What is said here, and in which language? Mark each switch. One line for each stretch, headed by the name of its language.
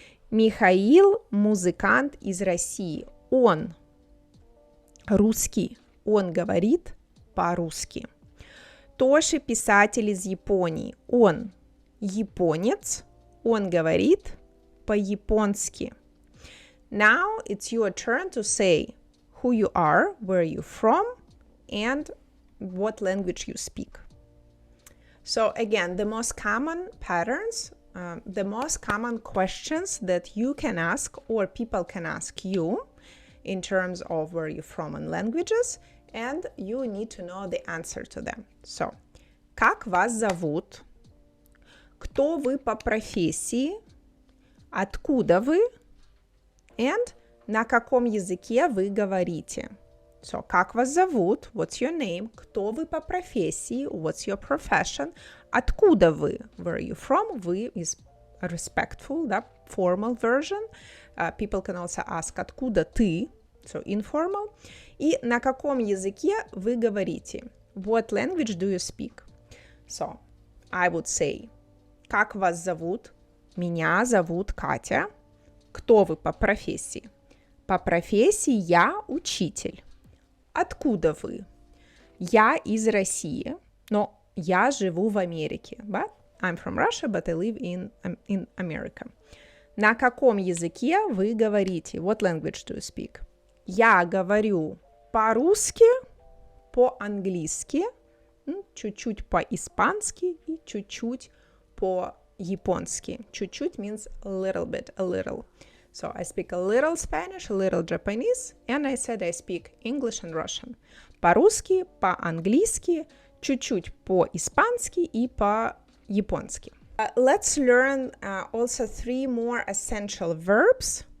Russian: Михаил, музыкант из России, он русский, он говорит по-русски. Тоши, писатель из Японии, он японец, он говорит по-японски.
English: Now it's your turn to say who you are, where you're from, and what language you speak. So again, the most common patterns, the most common questions that you can ask or people can ask you in terms of where you're from and languages, and you need to know the answer to them.
Russian: So, как вас зовут? Кто вы по профессии? Откуда вы? And на каком языке вы говорите? So, как вас зовут?
English: What's your name?
Russian: Кто вы по профессии?
English: What's your profession?
Russian: Откуда вы?
English: Where are you from? Вы is respectful, да, formal version. People can also ask,
Russian: откуда ты?
English: So, informal.
Russian: И на каком языке вы говорите?
English: What language do you speak? So, I would say,
Russian: как вас зовут? Меня зовут Катя. Кто вы по профессии? По профессии я учитель. Откуда вы? Я из России, но я живу в Америке.
English: But I'm from Russia, but I live in America.
Russian: На каком языке вы говорите?
English: What language do you speak?
Russian: Я говорю по-русски, по-английски, чуть-чуть по-испански и чуть-чуть по-японски.
English: Чуть-чуть means a little bit, a little. So I speak a little Spanish, a little Japanese, and I said I speak English and Russian.
Russian: По-русски, по-английски, чуть-чуть по-испански и по-японски.
English: Let's learn also 3 more essential verbs.